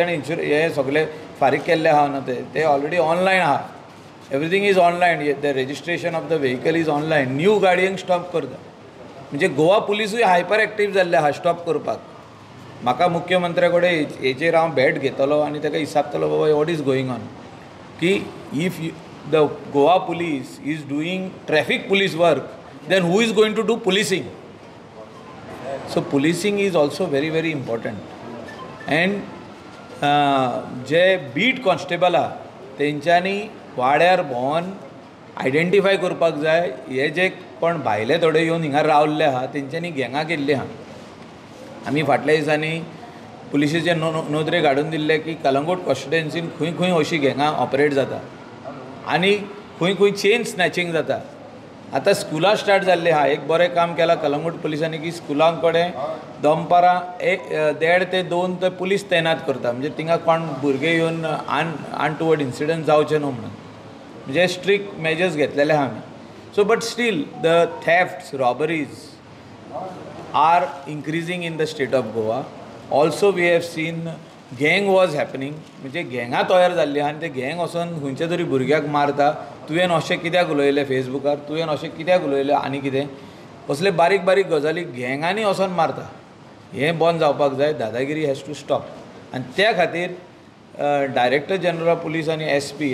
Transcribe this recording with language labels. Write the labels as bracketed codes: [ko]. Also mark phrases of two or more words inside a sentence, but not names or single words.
[kok] ताणें हे सगळे फारीक केल्ले आहा न्हू ते [en] already online [kok] आहा [en] everything is online the registration of the vehicle is online [kok] न्यू गाडयेक स्टॉप करता म्हणजे गोवा पुलिसूय [en] hyper active [kok] जाल्ले आहा स्टॉप करपाक म्हाका मुख्यमंत्र्या कडेन हेचेर हांव भेट घेतलो आनी ताका विचारतलो बाबा [en] what is going on [kok] की [en] if the Goa police is doing traffic police work then who is going to do policing? So policing is also very very important and [kok] जे [en] beat constable [kok] आहा तेंच्यांनी वाड्यार भोंवन आयडेंटिफाय करपाक जाय हे जे कोण भायले थोडे येवन हिंगा रावल्ले आहा तेंच्यांनी गँगां केल्ली आहा आमी फाटल्या दिसांनी पुलिशेचे नोंदरे काडून दिल्ले की कलंगूट कॉन्स्टिट्युएन्सीन खंय खंय अशी गँगां ऑपरेट जाता आनी खंय खंय [en] chain snatching [kok] जाता आतां स्कुलां स्टार्ट जाल्लीं आहा एक बरें काम केलां कलंगूट पुलिसांनी की स्कुलां कडेन दनपारां 1.5 ते 2 ते पुलीस तैनात करता म्हणजे थिंगा कोण भुरगे येवन [en] untoward incident [kok] जावचे न्हू म्हणून म्हणजे [en] strict measures [kok] घेतलेले आहा आमी [en] so but still the thefts robberies are increasing in the state of Goa also we have seen gang wars happening [kok] म्हणजे गँगां तयार जाल्ली आहा आनी ते गँग वचून खंयच्या तरी भुरग्याक मारता तुवें अशें कित्याक उलयलें फेसबुकार तुवें अशें कित्याक उलयलें आनी कितें असले बारीक बारीक गजाली गँगांनी वचून मारता हें बंद जावपाक जाय दादागिरी [en] has to stop [kok] आनी त्या खातीर [en] Director General of Police [kok] आनी SP